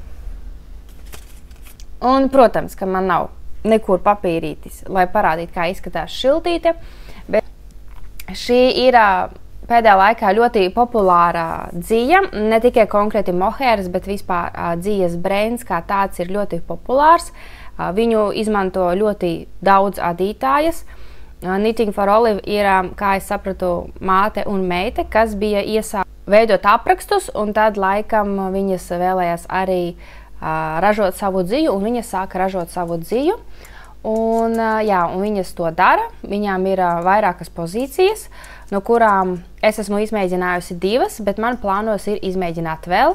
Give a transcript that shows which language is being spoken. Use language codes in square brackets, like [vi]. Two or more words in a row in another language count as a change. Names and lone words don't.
[lv] Un, protams, ka man nav nekur papīrītis, lai parādītu, kā izskatās šiltīte. Bet šī ir pēdējā laikā ļoti populāra dzija. Ne tikai konkrēti mohēras, bet vispār dzijas brands kā tāds ir ļoti populārs. Viņu izmanto ļoti daudz adītājas. Knitting for Olive ir, kā es sapratu, māte un meite, kas bija veidot aprakstus, un tad laikam viņas vēlējās arī ražot savu dziju, un viņas sāka ražot savu dziju. Un, jā, un viņas to dara. Viņām ir vairākas pozīcijas, no kurām es esmu izmēģinājusi 2, bet man plānos ir izmēģināt vēl.